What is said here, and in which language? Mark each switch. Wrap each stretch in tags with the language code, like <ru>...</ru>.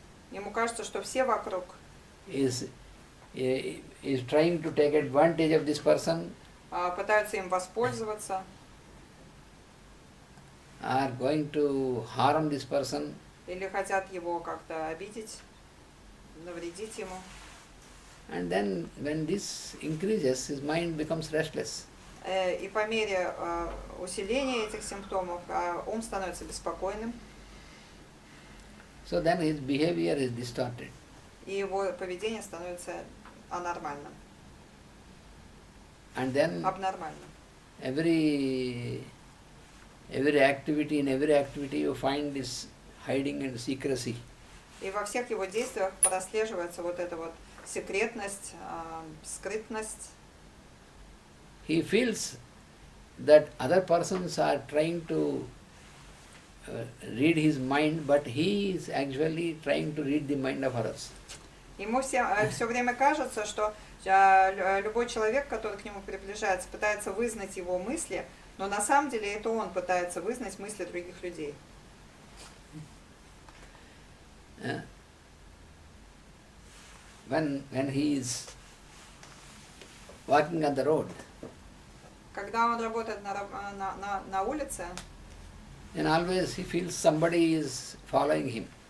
<ru>Ему кажется, что все вокруг</ru> <en>is trying to take advantage of this person,</en> <ru>пытаются им воспользоваться,</ru> <en>are going to harm this person.</en> <ru>или хотят его как-то обидеть, навредить ему.</ru> <en>And then when this increases, his mind becomes restless.</en> <ru>И по мере усиления этих симптомов ум становится беспокойным,</ru> <en>So then his behavior is distorted.</en> <ru>и его поведение становится анормальным,</ru> <en>And then</en> <ru>абнормальным.</ru> <en>every activity, in every activity you find this hiding and secrecy.</en> <ru>И во всех его действиях прослеживается вот эта вот секретность, скрытность.</ru> <en>He feels that other persons are trying to read his mind, but he is actually trying to read the mind of others.</en> <ru>Ему все время кажется, что любой человек, который к нему приближается, пытается вызнать его мысли, но на самом деле это он пытается вызнать мысли других людей.</ru> <en>When he is walking on the road,</en> <ru>Когда он работает на улице,</ru> <en>then always he feels somebody is following him.</en>